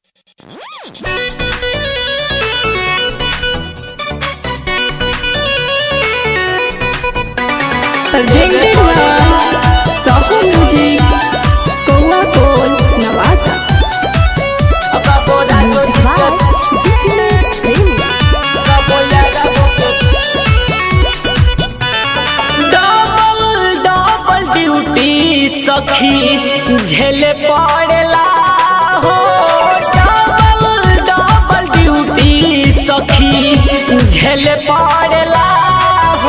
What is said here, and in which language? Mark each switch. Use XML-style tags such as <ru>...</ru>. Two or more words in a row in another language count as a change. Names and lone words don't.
<en>Presented by Soko Music, Kowa Kol, Navata. Music by Fitness Premi. double duty</en> <bho>सखी झेले पड़ेला हो।</bho> <en>double duty</en> <bho>सखी झेले पड़ेला हो।</bho>